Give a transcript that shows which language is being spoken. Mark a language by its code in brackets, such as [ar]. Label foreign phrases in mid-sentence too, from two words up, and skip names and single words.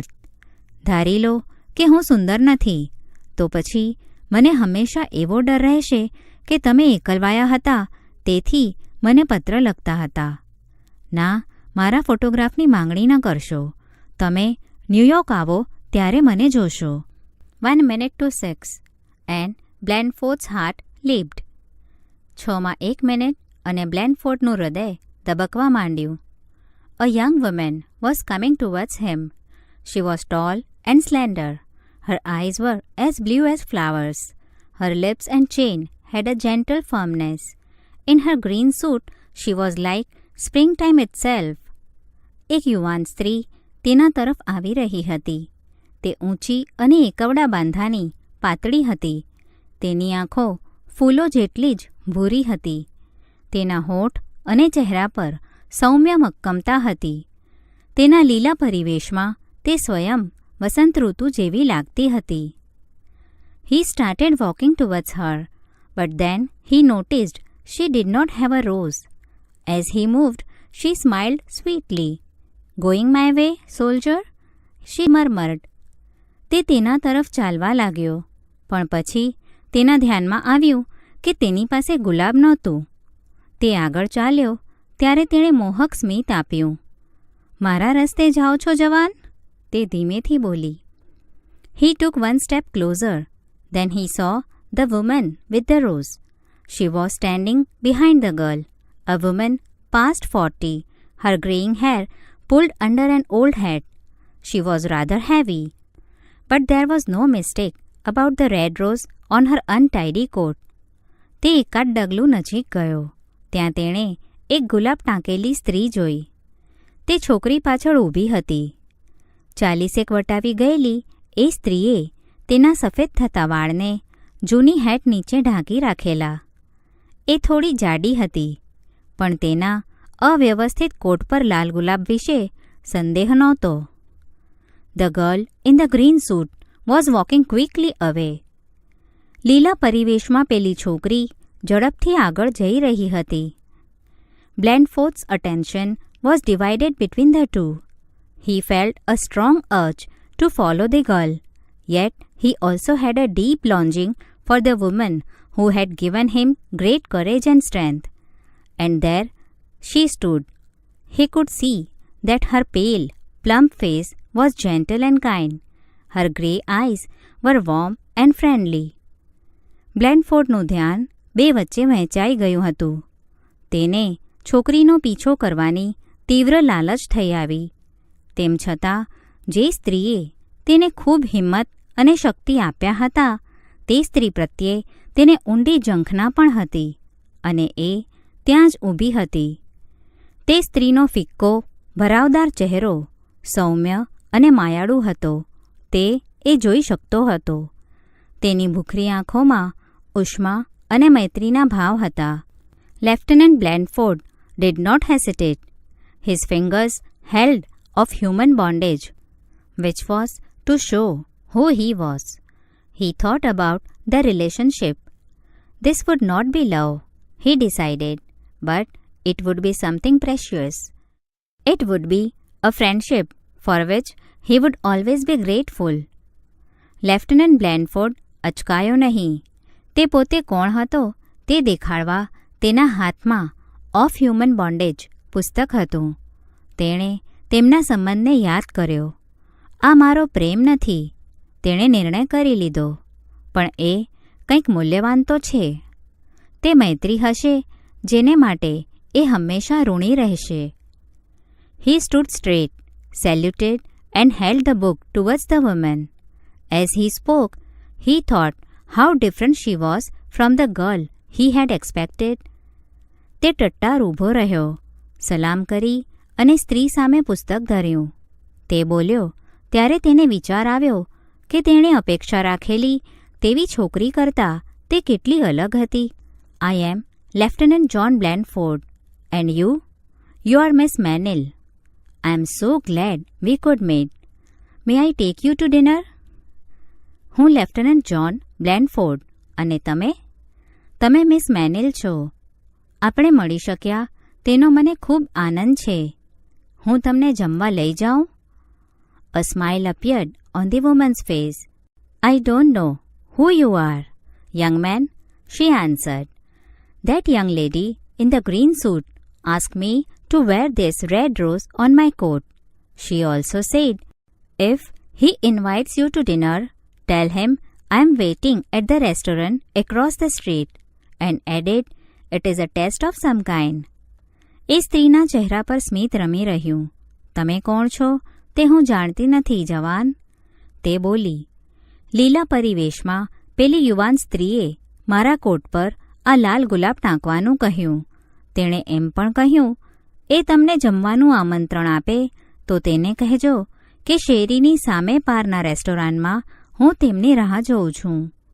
[gu] ધારી લો કે હું સુંદર નથી તો પછી મને હંમેશા એવો ડર રહેશે કે તમે એકલવાયા હતા તેથી મને પત્ર લખતા હતા. ના, મારા ફોટોગ્રાફની માંગણી ન કરશો. તમે ન્યૂયોર્ક આવો ત્યારે મને જોશો. [en] 1 minute to 6 and Blandford's heart leaped. [gu] 6 મિનિટ અને બ્લેન્ડફોર્ડનું હૃદય ધબકવા માંડ્યું. [en] A young woman was coming towards him. She was tall and slender. Her eyes were as blue as flowers. Her lips and chin had a gentle firmness. In her green suit, she was like springtime itself. [gu] એક યુવાન સ્ત્રી તેના તરફ આવી રહી હતી. તે ઊંચી અને એકવડા બાંધાની, પાતળી હતી. તેની આંખો ફૂલો જેટલી જ ભૂરી હતી. તેના હોઠ અને ચહેરા પર સૌમ્ય મક્કમતા હતી. તેના લીલા પરિવેશમાં તે સ્વયં વસંત ઋતુ જેવી લાગતી હતી. [en] He started walking towards her, but then he noticed she did not have a rose. As he moved, she smiled sweetly. Going my way, soldier? She murmured. [gu] તે તેના તરફ ચાલવા लाग्યો, પણ પછી તેના ધ્યાનમાં આવ્યું કે તેની પાસે ગુલાબ નહોતું. તે આગળ ચાલ્યો ત્યારે તેણે મોહક સ્મિત આપ્યું. મારા રસ્તે જાઓ છો જવાન? તે ધીમેથી બોલી. [en] He took one step closer. Then he saw the woman with the rose. She was standing behind the girl, a woman past 40, her graying hair pulled under an old hat. She was rather heavy. But there was no mistake about the red rose on her untidy coat. [gu] તે એકાદ ડગલું નજીક ગયો. ત્યાં તેણે એક ગુલાબ ટાંકેલી સ્ત્રી જોઈ. તે છોકરી પાછળ ઊભી હતી. 40 વટાવી ગયેલી એ સ્ત્રીએ તેના સફેદ થતા વાળને જૂની હેટ નીચે ઢાંકી રાખેલા. એ થોડી જાડી હતી, પણ તેના અવ્યવસ્થિત કોટ પર લાલ ગુલાબ વિશે સંદેહ નહોતો. [en] The girl in the green suit was walking quickly away. [gu] લીલા પરિવેશમાં પેલી છોકરી ઝડપથી આગળ જઈ રહી હતી. [en] Blandford's attention was divided between the two. He felt a strong urge to follow the girl, yet he also had a deep longing for the woman who had given him great courage and strength. And there she stood. He could see that her pale, plump face was gentle and kind. Her grey eyes were warm and friendly. [gu] બ્લેન્ડફોર્ડનું ધ્યાન બે વચ્ચે વહેંચાઈ ગયું હતું. તેને છોકરીનો પીછો કરવાની તીવ્ર લાલચ થઈ આવી. તેમ છતાં જે સ્ત્રીએ તેને ખૂબ હિંમત અને શક્તિ આપ્યા હતા તે સ્ત્રી પ્રત્યે તેને ઊંડી ઝંખના પણ હતી અને એ ત્યાં જ ઊભી હતી. તે સ્ત્રીનો ફિક્કો ભરાવદાર ચહેરો સૌમ્ય અને માયાળુ હતો. તે એ જોઈ શકતો હતો. તેની ભૂખરી આંખોમાં ઉષ્મા અને મૈત્રીના ભાવ હતા. [en] લેફ્ટનન્ટ બ્લેન્ડફોર્ડ did not hesitate. His fingers held of human bondage, which was to show who he was. He thought about the relationship. This would not be love, he decided, but it would be something precious. It would be a friendship for which he would always be grateful. [gu] લેફ્ટનન્ટ બ્લેન્ડફોર્ડ અચકાયો નહીં. તે પોતે કોણ હતો તે દેખાડવા તેના હાથમાં ઓફ હ્યુમન બોન્ડેજ પુસ્તક હતું. તેણે તેમના સંબંધને યાદ કર્યો. આ મારો પ્રેમ નથી, તેણે નિર્ણય કરી લીધો, પણ એ કંઈક મૂલ્યવાન તો છે. તે મૈત્રી હશે જેને માટે એ હંમેશા ઋણી રહેશે. [en] He stood straight, saluted and held the book towards the woman. As he spoke, he thought how different she was from the girl he had expected. [gu] તે ટટ્ટાર ઊભો રહ્યો, સલામ કરી અને સ્ત્રી સામે પુસ્તક ધર્યું. તે બોલ્યો ત્યારે તેને વિચાર આવ્યો કે તેણે અપેક્ષા રાખેલી તેવી છોકરી કરતાં તે કેટલી અલગ હતી. [en] I am Lieutenant John Blanford and you are Miss Manil. I am so glad we could meet. May I take you to dinner? [gu] હું લેફ્ટનન્ટ જ્હોન બ્લેનફોર્ડ અને તમે મિસ મેનિલ છો. આપણે મળી શક્યા તેનો મને ખૂબ આનંદ છે. હું તમને જમવા લઈ જાઉં? [en] A smile appeared on the woman's face. I don't know who you are, young man, she answered. That young lady in the green suit asked me to wear this red rose on my coat. She also said, if he invites you to dinner, tell him I am waiting at the restaurant across the street, and added, it is a test of some kind. [gu] એ સ્ત્રીના ચહેરા પર સ્મિત રમી રહ્યું. તમે કોણ છો તે હું જાણતી નથી, જવાન. તે બોલી. લીલા પરિવેશમાં પેલી યુવાન સ્ત્રીએ મારા કોટ પર આ લાલ ગુલાબ ટાંકવાનું કહ્યું. તેણે એમ પણ કહ્યું, એ તમને જમવાનું આમંત્રણ આપે તો તેને કહેજો કે શેરીની સામે પારના રેસ્ટોરન્ટમાં હું તેમની રાહ જોઉં છું.